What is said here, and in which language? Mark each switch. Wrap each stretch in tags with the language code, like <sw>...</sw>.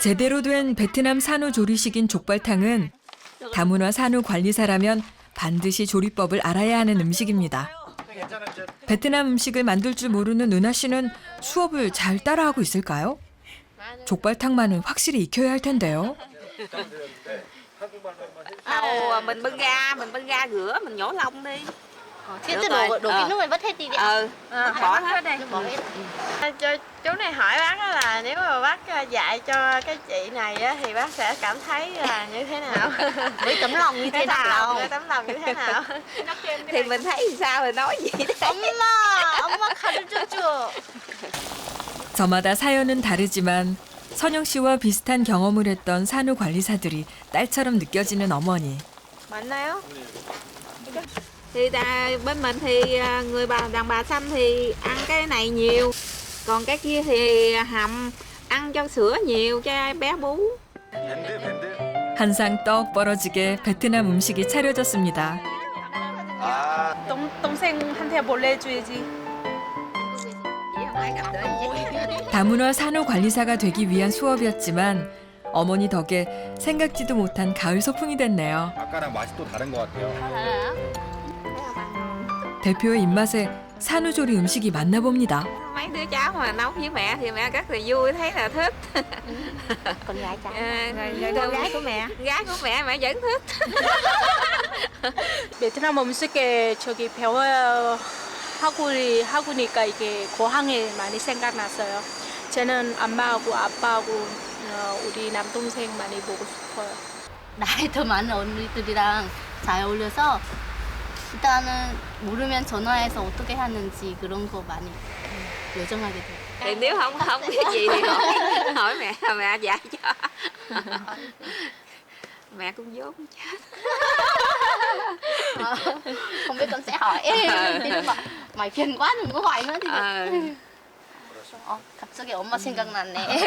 <ko>제대로 된 베트남 산후 조리식인 족발탕은 다문화 산후 관리사라면 반드시 조리법을 알아야 하는 음식입니다. 베트남 음식을 만들 줄 모르는 은하 씨는 수업을 잘 따라하고 있을까요? 족발탕만은 확실히 익혀야 할 텐데요.</ko> <vi>Mình bưng ra rửa, mình nhổ lông đi. thế từ đổ cái nước này vắt hết đi đi Bỏ hết đây. bỏ hết Cho chú này hỏi bác đó là nếu mà bác dạy cho cái chị này á, thì bác sẽ cảm thấy là như thế nào? với tấm lòng như thế nào Cái tấm lòng như thế nào? Thì mình thấy thì sao thì nói vậy đấy.</vi> <ko>엄마 가르쳐줘 저마다 사연은 다르지만 선영 씨와 비슷한 경험을 했던 산후 관리사들이 딸처럼 느껴지는 어머니. 맞나요?</ko> <vi>Thì bên mình thì người đàn bà Xăm thì ăn cái này nhiều, còn cái kia thì hầm ăn cho sữa nhiều cho bé bú.</vi> <ko>한상 떡 벌어지게 베트남 음식이 차려졌습니다. 동생한테 몰래 줘야지. 다문화 산후 관리사가 되기 위한 수업이었지만 어머니 덕에 생각지도 못한 가을 소풍이 됐네요. 아까랑 맛이 또 다른 것 같아요. 대표의 입맛에 산후조리 음식이 맞나 봅니다.</ko> <vi>Mấy đứa cháu mà nấu với mẹ thì mẹ rất là vui, thấy là thích. còn gái cháu Con gái của mẹ mẹ vẫn thích.</vi> <ko>베트남 음식에 배워야 하고니까 이게 고향에 많이 생각났어요. 저는 엄마하고 아빠하고 우리 남동생 많이 보고 싶어요. 나이 더 많은 언니들이랑 잘 어울려서 일단은 모르면 전화해서 어떻게 하는지 그런 거 많이 요청하게 돼요.</ko> <vi>Thì nếu không biết gì thì hỏi mẹ dạy cho. Mẹ cũng dốt chết. không biết con sẽ hỏi nhưng mà mày phiền quá đừng có hỏi nữa thì</vi> <ko>갑자기 엄마 생각났네.</ko>